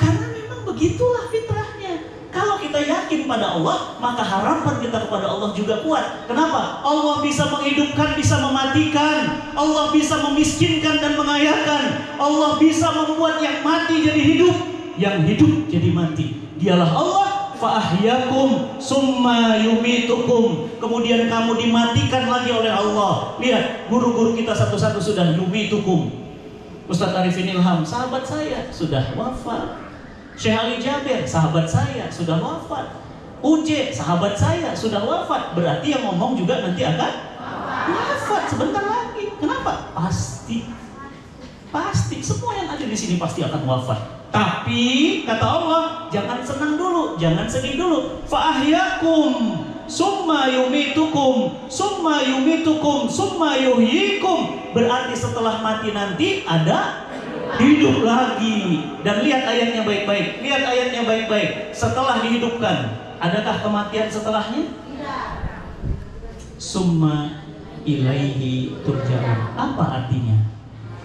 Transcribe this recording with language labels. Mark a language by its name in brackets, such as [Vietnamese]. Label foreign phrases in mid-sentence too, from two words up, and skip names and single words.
[Indonesian] Karena memang begitulah fitrahnya. Kalau kita yakin pada Allah, maka harapan kita kepada Allah juga kuat. Kenapa? Allah bisa menghidupkan, bisa mematikan. Allah bisa memiskinkan dan mengayakan. Allah bisa membuat yang mati jadi hidup, yang hidup jadi mati. Dialah Allah. [Arabic] فأحياكم ثم يميتكم. [Indonesian] Kemudian kamu dimatikan lagi oleh Allah. Lihat, guru-guru kita satu-satu sudah yumitukum. Ustaz Arifin Ilham, sahabat saya, sudah wafat. Syekh Ali Jabir, sahabat saya, sudah wafat. UJ, sahabat saya, sudah wafat. Berarti yang ngomong juga nanti akan wafat sebentar lagi. Kenapa? Pasti. Semua yang ada di sini pasti akan wafat. Tapi kata Allah, jangan senang dulu, jangan sedih dulu. [Arabic] فأحياكم ثم يميتكم ثم يميتكم ثم يحييكم. [Indonesian] Berarti setelah mati nanti ada hidup lagi. Dan lihat ayatnya baik-baik. Lihat ayatnya baik-baik. Setelah dihidupkan, adakah kematian setelahnya? [Arabic] Tidak. ثم إليه ترجعون. [Indonesian] Apa artinya?